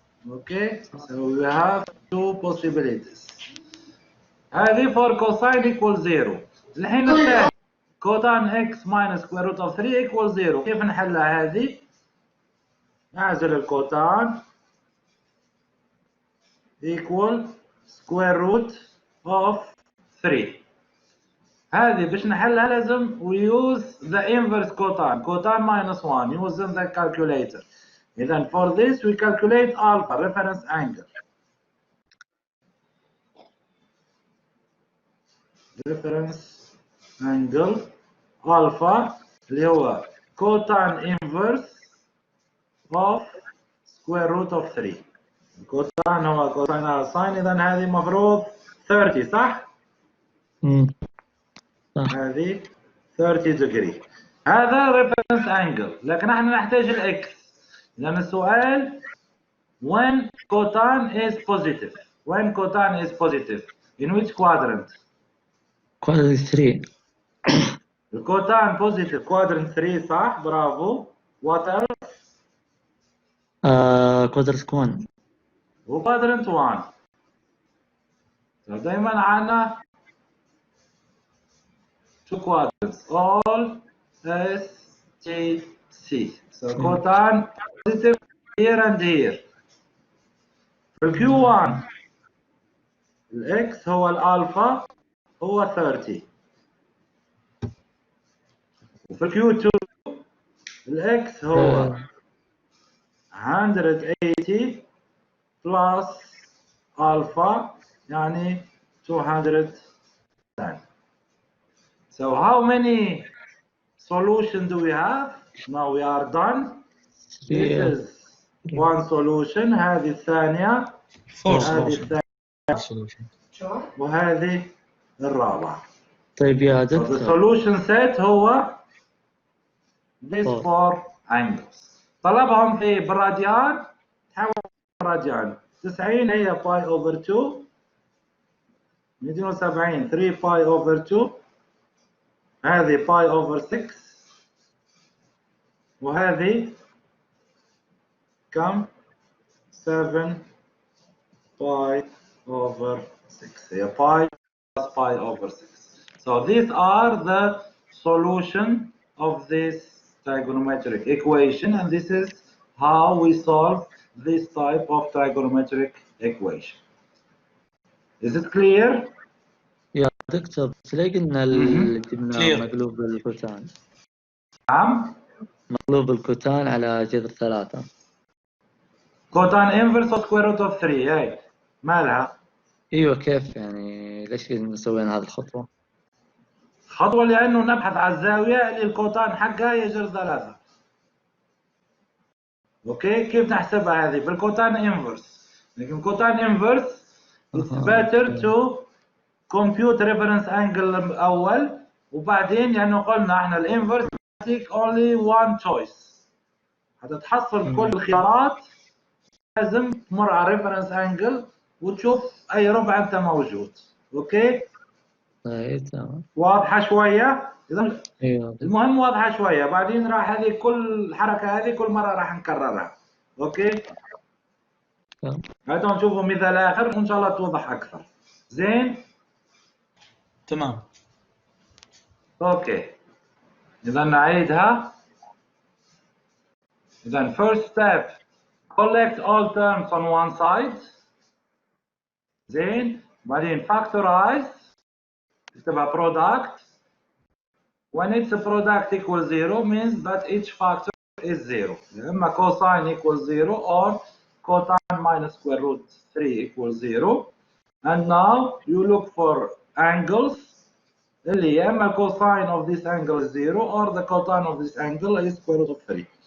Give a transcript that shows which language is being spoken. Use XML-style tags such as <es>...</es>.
<en>Okay, so we have two possibilities. هذه for cosine equals 0.</en> <ar>الحين الثاني</ar> <en>Cotan x minus square root of 3 equals 0.</en> <ar>كيف نحلها هذه؟ نعزل الكوتان</ar> <en>equal square root of 3.</en> <ar>هذه باش نحلها لازم</ar> <en>we use the inverse cotan. Cotan minus 1 using the calculator. إذا for this we calculate alpha reference angle. Reference angle alpha</en> <ar>اللي هو</ar> <en>cotan inverse of square root of 3.</en> <ar>الكوتان هو كوساين على ساين. إذا هذه مفروض 30 صح؟ صح. هذه 30 degree. هذا reference angle. لكن احنا نحتاج الاكس. لأن السؤال</ar> <en>when cotan is positive. When cotan is positive. In which quadrant? Quadratic 3.</en> <ar>الكوتان positive quadrant 3 صح؟ برافو.</ar> <en>What else؟ Quadratic 1. وquadrant 1.</en> <ar>دائما عندنا</ar> <en>two quadrants. All S, T, C. So cotan positive here and here.</en> <ar>في Q1 الإكس هو الألفا هو 30. وفي Q2 الإكس هو 180 plus ألفا يعني 210.</ar> <en>So how many solutions do we have? Now we are done. This is one solution.</en> <ar>هذه الثانية. هذه الثانية. وهذه الرابعة. طيب يا</ar> <en>So the</en> <ar>دكتور.</ar> <en>solution set هو these four angles.</en> <ar>طلبهم في بالراديان. تحول بالراديان. 90 هي باي over 2. 270 3 باي over 2. هذه باي over 6. وهذه كم؟ 7 باي over 6.</ar> <en>هي pi plus pi over 6. So these are the solution of this trigonometric equation, and this is how we solve this type of trigonometric equation. Is it clear?</en> <ar>يا دكتور بس ليه قلنا جبنا مقلوب الكوتان؟ نعم. مقلوب الكوتان على جذر 3.</ar> <en>Cotan inverse of square root of 3.</en> <ar>هاي مالها؟ ايوه كيف يعني ليش سوينا هذه الخطوة؟ خطوة لأنه نبحث على الزاوية اللي الكوتان حقها هي جذر 3. اوكي كيف نحسبها هذه؟ بالكوتان انفرس. لكن كوتان انفرس</ar> <en>it's better to compute reference angle</en> <ar>الأول وبعدين لأنه قلنا احنا الانفرس</ar> <en>take only one choice.</en> <ar>هتتحصل كل الخيارات لازم تمر على reference angle وتشوف أي ربع أنت موجود. اوكي؟ طيب تمام. واضحة شوية؟ إذا ايوه المهم واضحة شوية. بعدين راح هذه كل الحركة هذه كل مرة راح نكررها. اوكي؟ هاتوا نشوفوا مثال آخر وإن شاء الله توضح أكثر. زين؟ تمام. اوكي. إذا نعيدها.</ar> <en>إذا first step collect all terms on one side.</en> <ar>زين؟ بعدين factorize. اكتبها product.</ar> <en>When it's a product equals 0 means that each factor is 0. إما cosine equals 0 or cosine minus square root 3 equals 0. And now you look for angles.</en> <ar>اللي يا إما</ar> <en>cosine of this angle is 0 or the cosine of this angle is square root of 3.</en>